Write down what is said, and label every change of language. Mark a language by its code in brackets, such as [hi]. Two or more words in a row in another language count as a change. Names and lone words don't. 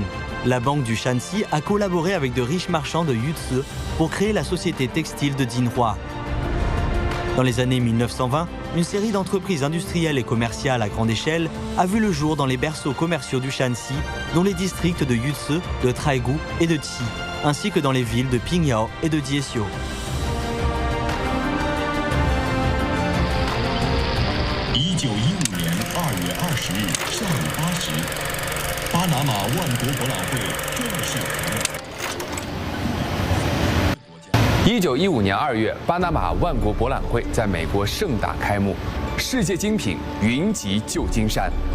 [fr] La banque du Shanxi a collaboré avec de riches marchands de Yuzhe pour créer la société textile de Jinhua. Dans les années 1920, une série d'entreprises industrielles et commerciales à grande échelle a vu le jour dans les berceaux commerciaux du Shanxi, dont les districts de Yuzhe, de Traigu et de Qi, ainsi que dans les villes de Pingyao et de Jieshio. [zh] 巴拿马万国博览会正式开幕。 1915年2月，巴拿马万国博览会在美国盛大开幕，世界精品云集旧金山。